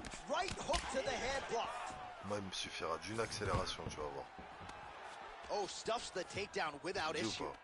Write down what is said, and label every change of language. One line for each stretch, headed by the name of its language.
English: Right hook to the head blocked.
French: Moi, il me suffira d'une accélération, tu vas voir.
English: Oh, stuffs the takedown without issue.